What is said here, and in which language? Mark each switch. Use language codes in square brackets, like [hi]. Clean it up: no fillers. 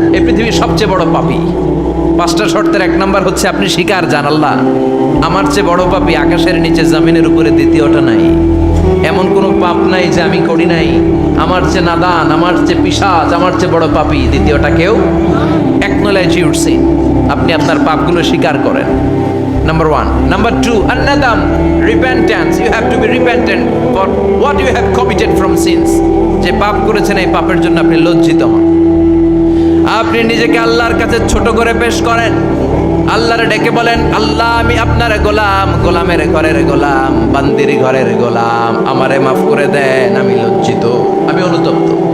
[bn] এই পৃথিবীর সবচেয়ে বড় পাপী। 5টা শর্তের এক নাম্বার হচ্ছে আপনি স্বীকার জান, আল্লাহ আমার চেয়ে বড় পাপী আকাশের নিচে জমিনের উপরে দ্বিতীয়টা নাই। এমন কোনো পাপ নাই যে আমি করি নাই। আমার চেয়ে নাদান, আমার চেয়ে পিশাচ, আমার চেয়ে বড় পাপী দ্বিতীয়টা কেউ। [en] acknowledge your sin, [bn] আপনি আপনার পাপগুলো স্বীকার করেন। [en] Number 1. Number 2, an-nadam, repentance. You have to be repentant for what you have committed from sins. [bn] যে পাপ করেছেন এই পাপের জন্য আপনি লজ্জিত হন। আপনি নিজেকে আল্লাহর কাছে ছোট করে পেশ করেন। আল্লাহরে ডেকে বলেন, আল্লাহ আমি আপনার গোলাম, গোলামের ঘরের গোলাম, বান্দির ঘরের গোলাম, আমারে মাফ করে দেন, আমি লজ্জিত, আমি অনুতপ্ত।